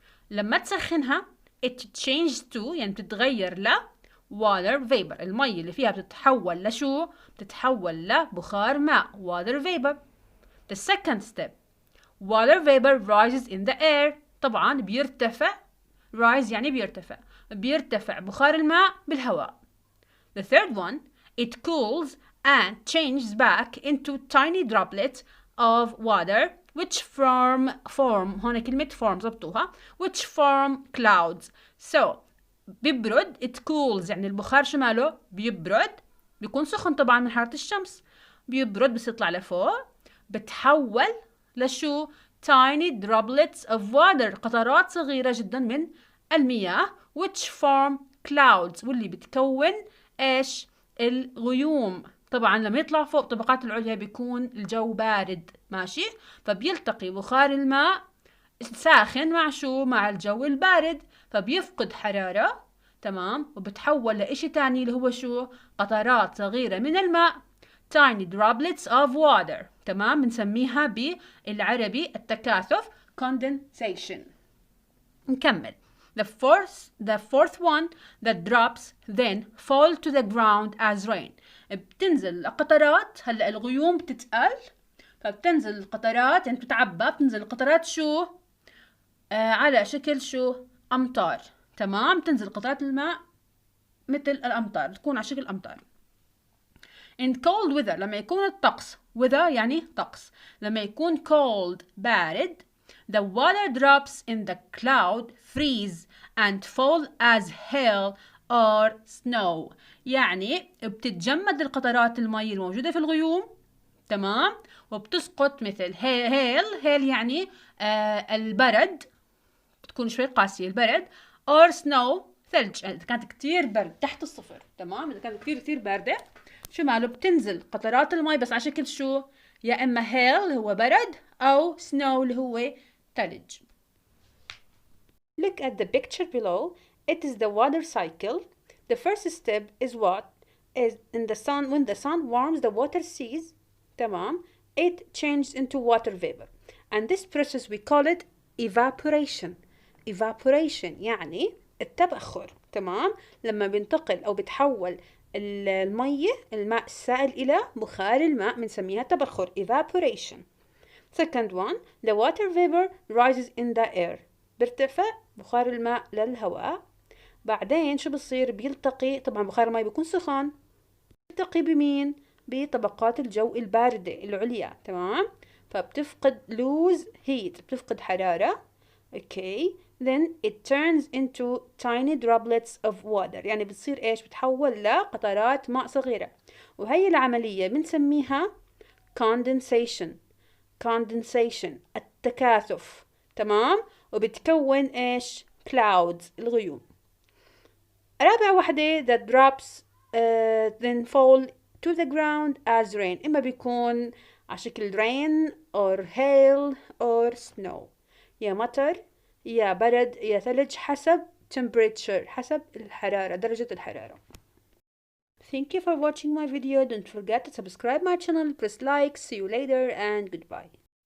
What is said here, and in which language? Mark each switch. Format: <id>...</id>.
<ar>لما تسخنها</ar> <en>it changes to</en> <ar>يعني بتتغير ل</ar> <en>water vapor.</en> <ar>المية اللي فيها بتتحول لشو؟ بتتحول لبخار ماء</ar> <en>water vapor. The second step, water vapor rises in the air.</en> <ar>طبعا بيرتفع</ar> <en>rise</en> <ar>يعني بيرتفع بخار الماء بالهواء.</ar> <en>The third one, it cools and changes back into tiny droplets of water which form</en> <ar>هون كلمة</ar> <en>form</en> <ar>ضبطوها</ar> <en>which form clouds. So</en> <ar>بيبرد</ar> <en>it cools</en> <ar>يعني البخار شو ماله؟ بيبرد بيكون سخن طبعا من حرارة الشمس. بيبرد بس يطلع لفوق بتحول لشو</ar> <en>tiny droplets of water</en> <ar>قطرات صغيرة جدا من المياه</ar> <en>which form clouds</en> <ar>واللي بتكون ايش؟ الغيوم. طبعا لما يطلع فوق طبقات العليا بيكون الجو بارد ماشي، فبيلتقي بخار الماء الساخن مع شو؟ مع الجو البارد فبيفقد حرارة. تمام. وبتحول لإشي تاني اللي هو شو؟ قطرات صغيرة من الماء</ar> <en>tiny droplets of water.</en> <ar>تمام. بنسميها بالعربي التكاثف</ar> <en>condensation.</en> <ar>نكمل.</ar> <en>The fourth one, the drops then fall to the ground as rain.</en> <ar>بتنزل القطرات. هلا الغيوم بتتقل فبتنزل القطرات يعني بتتعبى. بتنزل القطرات شو؟ على شكل شو؟ أمطار. تمام. تنزل قطرات الماء مثل الأمطار بتكون على شكل أمطار.</ar> <en>In cold weather</en> <ar>لما يكون الطقس</ar> <en>weather</en> <ar>يعني طقس. لما يكون</ar> <en>cold</en> <ar>بارد</ar> <en>The water drops in the cloud freeze and fall as hail or snow.</en> <ar>يعني بتتجمد القطرات المي الموجودة في الغيوم، تمام، وبتسقط مثل هيل يعني البرد، بتكون شوي قاسية البرد،</ar> <en>or snow</en> <ar>ثلج، إذا كانت كتير برد تحت الصفر، تمام، إذا كانت كتير باردة شو ماله بتنزل قطرات المي بس على شكل شو؟ يا إما هيل اللي هو برد أو</ar> <en>snow</en> <ar>اللي هو ثلج.</ar> <en>Look at the picture below. It is the water cycle. The first step is what? Is in the sun. When the sun warms the water ceases, تمام, it changes into water vapor. And this process we call it evaporation. Evaporation</en> <ar>يعني التبخر، تمام، لما بينتقل أو بتحول المية الماء السائل إلى بخار الماء بنسميها تبخر</ar> <en>evaporation. Second one, the water vapor rises in the air.</en> <ar>بيرتفع بخار الماء للهواء. بعدين شو بصير؟ بيلتقي، طبعا بخار الماء بيكون سخن، بيلتقي بمين؟ بطبقات الجو الباردة العليا، تمام، فبتفقد</ar> <en>lose heat،</en> <ar>بتفقد حرارة.</ar> <en>okay, then it turns into tiny droplets of water.</en> <ar>يعني بتصير ايش؟ بتحول لقطرات ماء صغيرة، وهي العملية بنسميها</ar> <en>condensation. condensation</en> <ar>التكاثف، تمام، وبتكون ايش؟</ar> <en>clouds</en> <ar>الغيوم. رابع وحدة</ar> <en>the drops then fall to the ground as rain.</en> <ar>إما بيكون على شكل</ar> <en>rain or hail or snow،</en> <ar>يا مطر يا برد يا ثلج، حسب</ar> <en>temperature،</en> <ar>حسب الحرارة، درجة الحرارة.</ar> <en>Thank you for watching my video. Don't forget to subscribe my channel, press like. See you later and goodbye.</en>